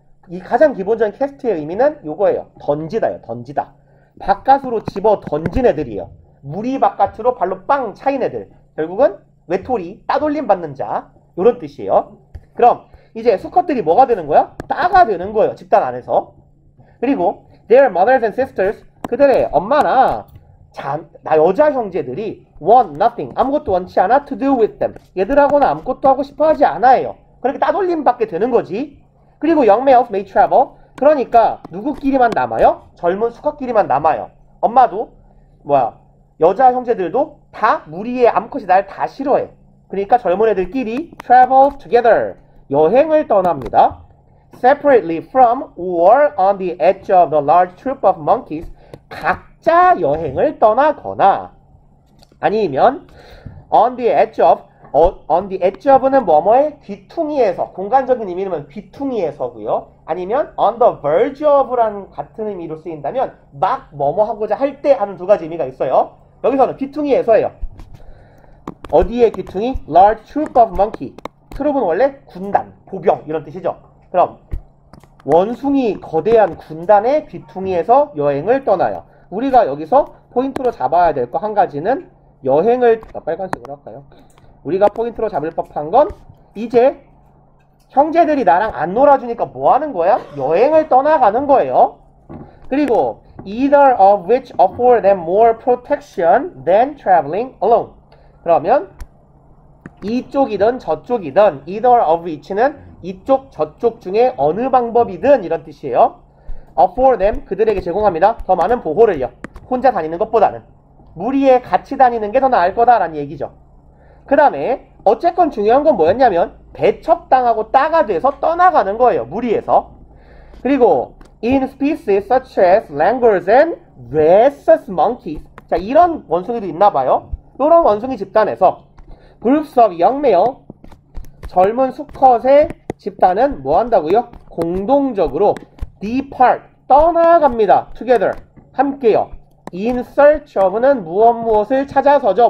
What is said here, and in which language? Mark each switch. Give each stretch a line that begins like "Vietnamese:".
Korean: 이 가장 기본적인 캐스트의 의미는 요거예요. 던지다요, 던지다. 바깥으로 집어 던진 애들이에요. 무리 바깥으로 발로 빵 차인 애들. 결국은 외톨이, 따돌림 받는 자. 요런 뜻이에요. 그럼 이제 수컷들이 뭐가 되는 거야? 따가 되는 거예요. 집단 안에서.
English: 그리고 their mothers and sisters,
Korean: 그들의 엄마나 여자 형제들이
English: want nothing,
Korean: 아무것도 원치 않아
English: to do with them.
Korean: 얘들하고는 아무것도 하고 싶어 하지 않아요. 그렇게 따돌림 받게 되는 거지. 그리고
English: young males may travel.
Korean: 그러니까 누구끼리만 남아요? 젊은 수컷끼리만 남아요. 엄마도 여자 형제들도 다 무리의 암컷이 날 다 싫어해. 그러니까 젊은 애들끼리
English: travel together.
Korean: 여행을 떠납니다.
English: separately from or on the edge of the large troop of monkeys.
Korean: 각자 여행을 떠나거나 아니면
English: on the edge of
Korean: 는 뭐뭐의 귀퉁이에서, 공간적인 의미는 귀퉁이에서고요. 아니면
English: on the verge of
Korean: 라는 같은 의미로 쓰인다면 막 뭐뭐 하고자 할 때 하는 두 가지 의미가 있어요. 여기서는 귀퉁이에서예요. 어디의 귀퉁이?
English: large troop of monkey.
Korean: 트룹은 원래 군단, 보병 이런 뜻이죠. 그럼 원숭이 거대한 군단의 귀퉁이에서 여행을 떠나요. 우리가 여기서 포인트로 잡아야 될 거 한 가지는 여행을, 빨간색으로 할까요? 우리가 포인트로 잡을 법한 건 이제 형제들이 나랑 안 놀아주니까 뭐 하는 거야? 여행을 떠나가는 거예요. 그리고
English: either of which afford them more protection than traveling alone.
Korean: 그러면 이쪽이든 저쪽이든 either of which는 이쪽 저쪽 중에 어느 방법이든 이런 뜻이에요.
English: afford them,
Korean: 그들에게 제공합니다. 더 많은 보호를요. 혼자 다니는 것보다는 무리에 같이 다니는 게 더 나을 거다라는 얘기죠. 그 다음에 어쨌건 중요한 건 뭐였냐면 배척당하고 따가 돼서 떠나가는 거예요. 무리에서. 그리고
English: in species such as langurs and rhesus monkeys.
Korean: 자, 이런 원숭이도 있나봐요. 이런 원숭이 집단에서
English: groups of young male,
Korean: 젊은 수컷의 집단은 뭐 한다고요? 공동적으로 depart, 떠나갑니다.
English: together,
Korean: 함께요.
English: in search of는
Korean: 무엇을 찾아서죠.